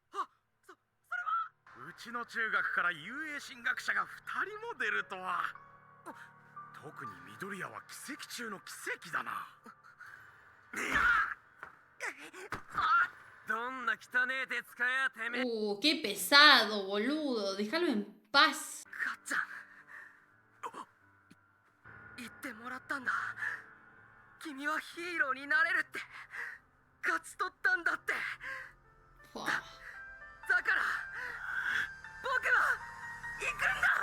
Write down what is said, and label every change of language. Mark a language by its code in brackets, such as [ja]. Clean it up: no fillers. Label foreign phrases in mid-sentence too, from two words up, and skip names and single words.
[ja] うちの中学から遊泳進学者が2人も出るとは。特に緑谷は奇跡中の奇跡だな。どんな汚え手使やてめえ。 [es] qué pesado, boludo. Déjalo en paz. [ja] かっちゃん。言ってもらったんだ。君はヒーローになれるって。勝ち取ったんだって。 Fua. だから僕は行くんだ。